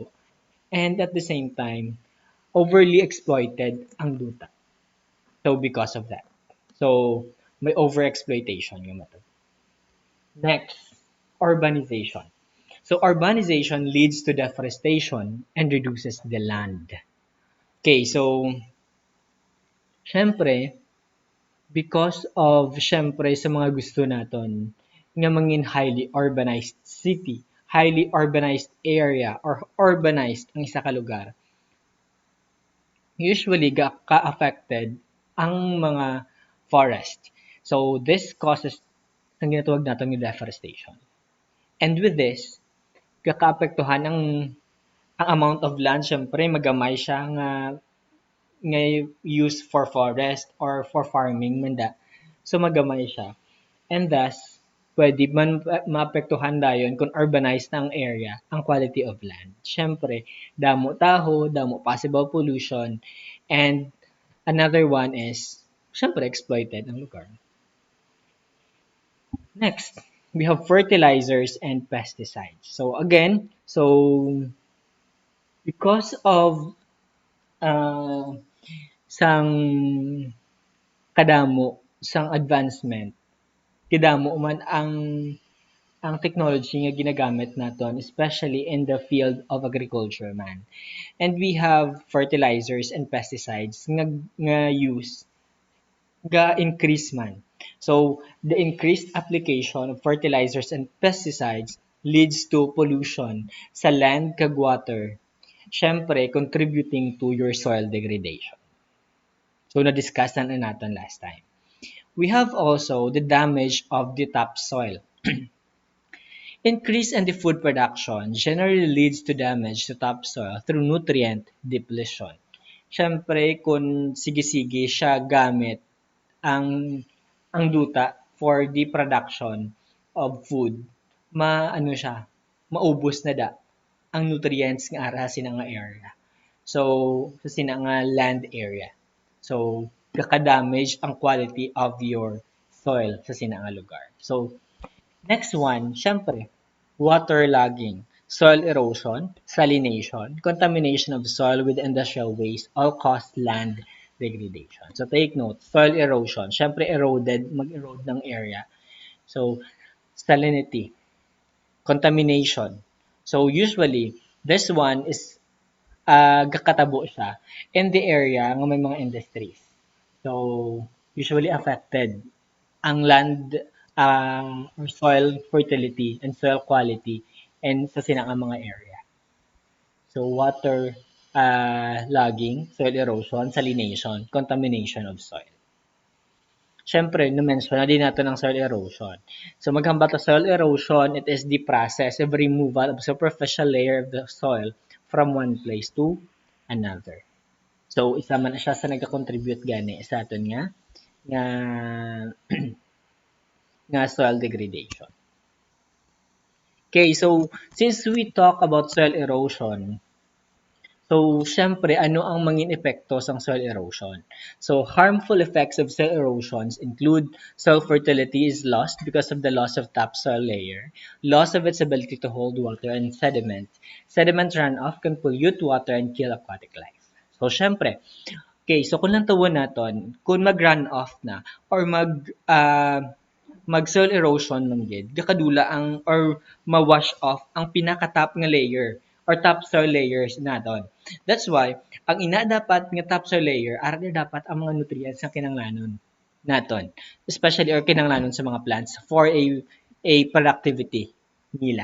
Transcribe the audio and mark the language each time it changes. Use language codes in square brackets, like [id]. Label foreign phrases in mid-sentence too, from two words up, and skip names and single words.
[en] And at the same time, overly exploited [hil] ang duta. [en] So because of that. [hil] So may overexploitation nga matabo. [en] Next, urbanization. So urbanization leads to deforestation and reduces the land. [hil] Okay, so syempre, [en] because of [hil] syempre sa mga gusto naton nga mangin [en] highly urbanized city, highly urbanized area, or urbanized [hil] ang isa ka lugar, usually ka-affected ang mga forest. [en] So this causes [hil] ang ginatawag natin yung deforestation. [en] And with this, [hil] kakaapektuhan ang [en] amount of land, [hil] syempre magamay siya nga [en] use for forest or for farming [hil] manda. So magamay siya. [en] And thus, [hil] pwede man maapektuhan dayon kung urbanized na ang area, ang [en] quality of land. [hil] Syempre, damo taho, damo [en] possible pollution, and another one is, [hil] syempre, exploited ang lugar. [en] Next, we have fertilizers and pesticides. [hil] So again, so because of uh, sang kadamo sang advancement, kadamo man ang technology nga ginagamit naton, [en] especially in the field of agriculture [hil] man. [en] And we have fertilizers and pesticides nga use ga increase man. So the increased application of fertilizers and pesticides leads to pollution sa land kag water, syempre contributing to your soil degradation. [tl] So na-discuss na natin [en] last time. We have also the damage of the topsoil. Increase in the food production generally leads to damage to topsoil through nutrient depletion. [hil] Siyempre, kung sige-sige siya gamit ang duta [en] for the production of food, [hil] maano siya, maubos na da ang nutrients nga ara sa nga area. So, sa sina nga [en] land area. [hil] So, kaka-damage ang quality of your soil sa sina nga lugar. [en] So, next one, syempre, waterlogging, soil erosion, salination, contamination of soil with industrial waste all cause land degradation. So take note, soil erosion, [hil] syempre eroded, mag-erode ng area. [en] So salinity, contamination. So usually, this one is [hil] gakatabo siya [en] in the area [hil] nga may mga [en] industries. So usually affected ang land or soil fertility and soil quality and [hil] sa sinang mga [en] area. So water logging, soil erosion, salination, contamination of soil. [tl] Siyempre, na-mention na din natin ang [en] soil erosion. So [hil] maghambal sa [en] soil erosion, it is the process of removal of superficial layer of the soil from one place to another. [hil] So isa man siya sa nagka-contribute gani sa aton nga nga [en] soil degradation. Okay, so since we talk about soil erosion, so [hil] siyempre ano ang manging epekto sa [en] soil erosion? So harmful effects of soil erosions include soil fertility is lost because of the loss of topsoil layer, loss of its ability to hold water and sediment. Sediment runoff can pollute water and kill aquatic life. [hil] So siyempre, okay, so kung lang tawon naton, kung mag-run off na or mag-soil erosion man gid, kakadula ang or ma-wash off ang pinaka-top nga layer or [en] topsoil layers [hil] naton. That's why ang ina dapat nga [en] topsoil layer [hil] ara na dapat ang mga nutrients nga kinahanglanon naton, especially or kinahanglanon sa mga plants [en] for a productivity [hil] nila.